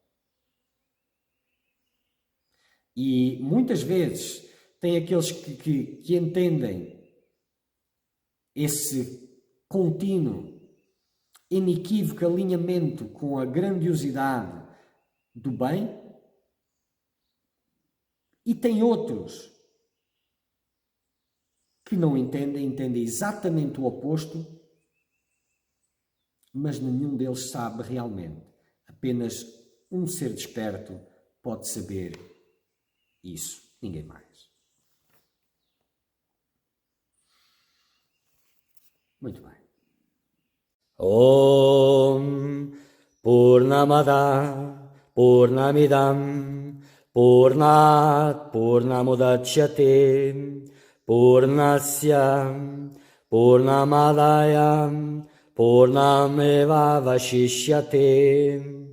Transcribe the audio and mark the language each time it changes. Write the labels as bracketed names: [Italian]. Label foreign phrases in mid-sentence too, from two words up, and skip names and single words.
[Portuguese] E muitas vezes tem aqueles que entendem esse contínuo, inequívoco alinhamento com a grandiosidade do bem, e tem outros que não entendem, entendem exatamente o oposto, mas nenhum deles sabe realmente. Apenas um ser desperto pode saber isso, ninguém mais. Muito bem. [Sanskrit] ॐ पूर्णमद पूर्णमिदम् पूर्णात् पूर्णमुदच्यते पूर्णस्य पूर्णमादाय पूर्णमेव वशिष्यते.